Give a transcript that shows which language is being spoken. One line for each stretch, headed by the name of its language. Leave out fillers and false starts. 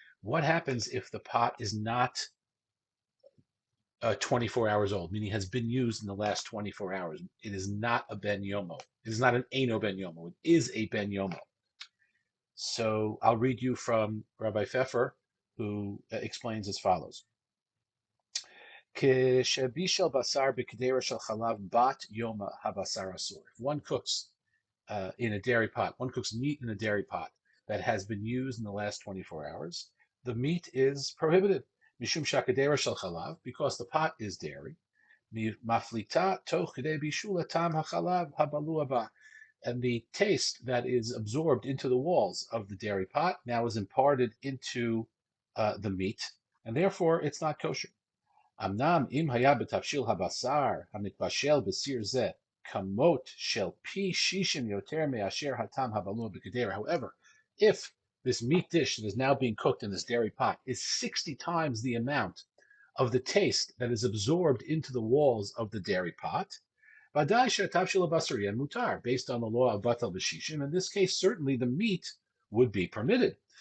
English: What happens if the pot is not 24 hours old, meaning has been used in the last 24 hours? It is not a Ben Yomo. It is not an Eno Ben Yomo. It is a Ben Yomo. So I'll read you from Rabbi Pfeffer, who explains as follows.
Hebrew: כשבישל בשר בקדרה של חלב בת יומא הבשר אסור.
English: If one cooks in a dairy pot, one cooks meat in a dairy pot that has been used in the last 24 hours, the meat is prohibited.
Hebrew: Mishum shakadera shel chalav,
English: because the pot is dairy.
Hebrew: Maflita toch k'dei bishul tam hachalav habalu haba.
English: And the taste that is absorbed into the walls of the dairy pot now is imparted into the meat, and therefore it's not kosher.
Hebrew: אמנם אם היה בתבשיל הבשר המתבשל בסיר זה כמות של פי 60 יותר מאשר הטעם הבלוע בקדרה.
English: However, if this meat dish that is now being cooked in this dairy pot is 60 times the amount of the taste that is absorbed into the walls of the dairy pot,
Hebrew: ודאי שהתבשיל הבשרי
English: and mutar, based on the law of batal b'shishim, in this case certainly the meat would be permitted.